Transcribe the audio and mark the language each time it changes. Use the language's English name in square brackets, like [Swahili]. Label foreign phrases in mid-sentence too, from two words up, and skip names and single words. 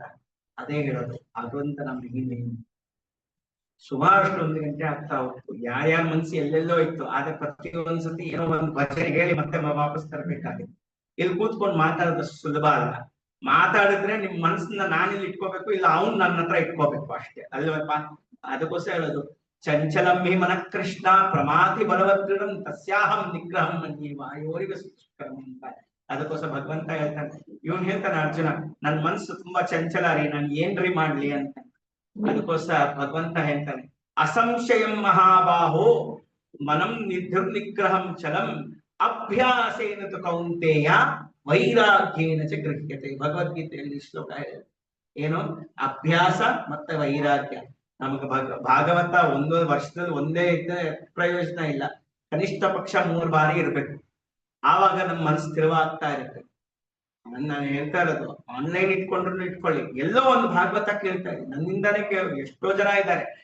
[Kannada] ಅದೇ ಹೇಳೋದು, ಭಗವಂತ ನಮ್ಗೆ ಹಿಂದೆ ಸುಮಾರಷ್ಟು 1 ಗಂಟೆ ಆಗ್ತಾ ಹೋಗ್ತು. ಯಾರ್ಯಾರ ಮನ್ಸು ಎಲ್ಲೆಲ್ಲೋ ಇತ್ತು, ಆದ್ರೆ ಪ್ರತಿಯೊಂದ್ಸತಿ ಏನೋ ಒಂದು ಭಜನೆ ಹೇಳಿ ಮತ್ತೆ ವಾಪಸ್ ತರಬೇಕಾಗಿತ್ತು. ಇಲ್ಲಿ ಕೂತ್ಕೊಂಡು ಮಾತಾಡೋದಷ್ಟು ಸುಲಭ ಅಲ್ಲ. ಮಾತಾಡಿದ್ರೆ ನಿಮ್ ಮನ್ಸನ್ನ ನಾನಿಲ್ಲಿ ಇಟ್ಕೋಬೇಕು, ಇಲ್ಲ ಅವ್ನು ನನ್ನ ಹತ್ರ ಇಟ್ಕೋಬೇಕು ಅಷ್ಟೇ ಅಲ್ವಪ್ಪ. ಅದಕ್ಕೋಸ್ಕರ ಹೇಳೋದು, [Sanskrit] ಚಂಚಲಂ ಹಿ ಮನಃ ಕೃಷ್ಣ ಪ್ರಮಾತಿ ಬಲವದೃಢಂ ತಸ್ಯಾಹಂ ನಿಗ್ರಹಂ ಮನ್ಯೇ ವಾಯೋರಿವ ಸುಷ್ಕರಂ ಅಂತ. [Kannada] ಅದಕ್ಕೋಸ್ಕರ ಭಗವಂತ ಹೇಳ್ತಾನೆ, ಇವನ್ ಹೇಳ್ತಾನೆ ಅರ್ಜುನ, ನನ್ ಮನ್ಸು ತುಂಬಾ ಚಂಚಲ ರೀ, ನಾನ್ ಏನ್ರಿ ಮಾಡ್ಲಿ ಅಂತ. ಅದಕ್ಕೋಸ್ಕರ ಭಗವಂತ ಹೇಳ್ತಾನೆ, [Sanskrit] ಅಸಂಶಯಂ ಮಹಾಬಾಹೋ ಮನಂ ನಿಗ್ರಹಂ ಚಲಂ ಅಭ್ಯಾಸೇನ ತು ಕೌಂತೆಯ ವೈರಾಗ್ಯೇನ ಚ ಗೃಹ್ಯತೆ. [Kannada] ಭಗವದ್ಗೀತೆಯಲ್ಲಿ ಶ್ಲೋಕ ಏನು, ಅಭ್ಯಾಸ ಮತ್ತೆ ವೈರಾಗ್ಯ. ನಮಗೆ ಭಾಗವತ 1 ವರ್ಷದಲ್ಲಿ ಒಂದೇ ಇದ್ದರೆ ಪ್ರಯೋಜನ ಇಲ್ಲ, ಕನಿಷ್ಠ ಪಕ್ಷ 3 ಬಾರಿ ಇರ್ಬೇಕು. ಆವಾಗ ನಮ್ಮ ಮನಸ್ಸು ಸ್ಥಿರವಾಗ್ತಾ ಇರುತ್ತೆ. ನಾನು ಹೇಳ್ತಾ ಇರೋದು, ಆನ್ಲೈನ್ ಇಟ್ಕೊಂಡ್ರು ಇಟ್ಕೊಳ್ಳಿ, ಎಲ್ಲೋ ಒಂದು ಭಾಗವತ ಕೇಳ್ತಾ ಇದ್ದೀನಿ, ನನ್ನಿಂದಾನೇ ಎಷ್ಟೋ ಜನ ಇದ್ದಾರೆ.